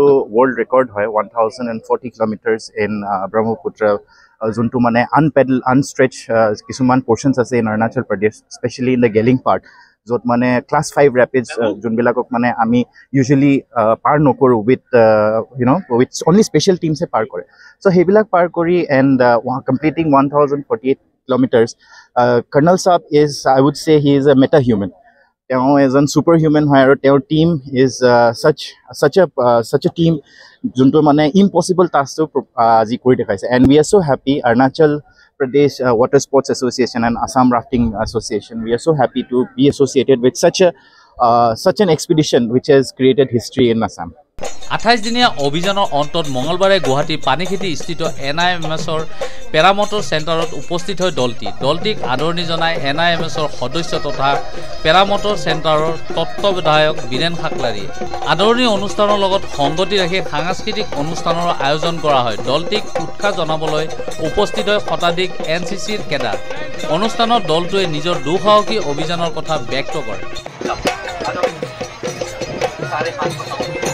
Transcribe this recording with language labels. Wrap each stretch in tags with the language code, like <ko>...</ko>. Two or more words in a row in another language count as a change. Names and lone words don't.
<en>world record হয় 1040 kilometers in Brahmaputra</en> <as>যোনটো মানে</as> <en>unstretched কিছুমান portions আছে in Arunachal Pradesh especially in the Geling part</en> <as>য'ত মানে</as> <en>class 5 rapids</en> <as>যোনবিলাকক মানে আমি</as> <en>usually</en> <as>পাৰ নকৰো</as> <en>with with only special teams</en> <as>পাৰ কৰে</as> <en>so</en> <as>সেইবিলাক পাৰ কৰি</as> <en>and completing 1048 kilometers Colonel Saab is I would say he is a meta-human as a superhuman and our team is such a team</en> <as>যোনটো মানে</as> <en>impossible task to</en> <as>আজি কৰি দেখুৱাইছে</as> <en>and we are so happy Arunachal Pradesh Water Sports Association and Assam Rafting Association we are so happy to be associated with such an expedition which has created history in Assam</en> <as>28 দিনীয়া অভিযানৰ অন্তত মঙ্গলবাৰে গুৱাহাটী পানীখেতি স্থিত NIMSৰ পেৰামটৰ চেণ্টাৰত উপস্থিত হৈ দলটিক আদৰণি জনাই NIMSৰ সদস্য তথা পেৰামটৰ চেণ্টাৰৰ তত্ত্বাৱধায়ক বীৰেন খাকলাৰীয়ে আদৰণি অনুষ্ঠানৰ লগত সংগতি ৰাখি সাংস্কৃতিক অনুষ্ঠানৰ আয়োজন কৰা হয় দলটিক উৎসাহ জনাবলৈ উপস্থিত হৈ শতাধিক NCCৰ কেডাৰ অনুষ্ঠানত দলটোৱে নিজৰ দুঃসাহসী অভিযানৰ কথা ব্যক্ত কৰে</as>